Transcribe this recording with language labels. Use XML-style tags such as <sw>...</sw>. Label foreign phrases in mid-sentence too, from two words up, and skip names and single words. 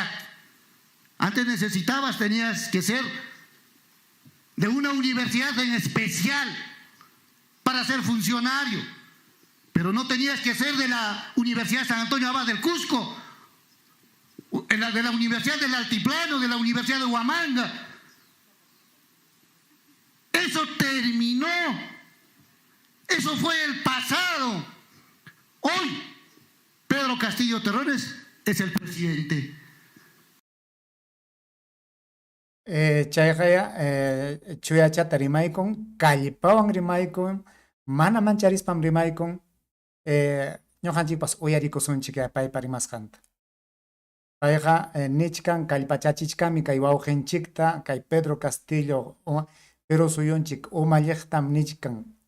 <es>Antes tenías que ser de una universidad en especial para ser funcionario, pero no tenías que ser de la Universidad San Antonio Abad del Cusco, de la Universidad del Altiplano, de la Universidad de Huamanga. Eso terminó, eso fue el pasado. Hoy, Pedro Castillo Terrones es el presidente.</es> <qu>Chayqaya chuyachata rimaykun kallpawan rimaykun mana mancharispam rimaykun ñuqanchikpas uyarikusunchik paypa rimasqanta payqa nichkan kallpachachichkami kay wawqinchikta kay Pedro Castillo Perú suyunchik umalliqtam nichkan</qu>